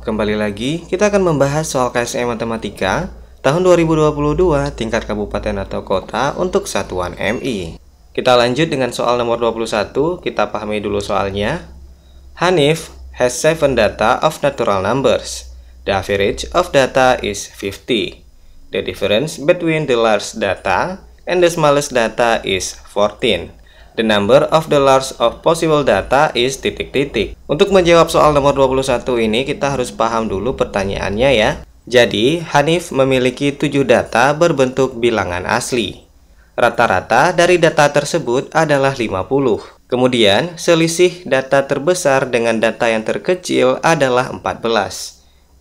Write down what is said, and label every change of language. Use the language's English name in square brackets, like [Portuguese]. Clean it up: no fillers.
[Indonesian] Kembali lagi, kita akan membahas soal KSM Matematika tahun 2022 tingkat kabupaten atau kota untuk satuan MI. Kita lanjut dengan soal nomor 21, kita pahami dulu soalnya. [English] Hanif has 7 data of natural numbers. The average of data is 50. The difference between the large data and the smallest data is 14. The number of the large of possible data is ... [Indonesian] Untuk menjawab soal nomor 21 ini kita harus paham dulu pertanyaannya ya. Jadi Hanif memiliki 7 data berbentuk bilangan asli. Rata-rata dari data tersebut adalah 50. Kemudian selisih data terbesar dengan data yang terkecil adalah 14.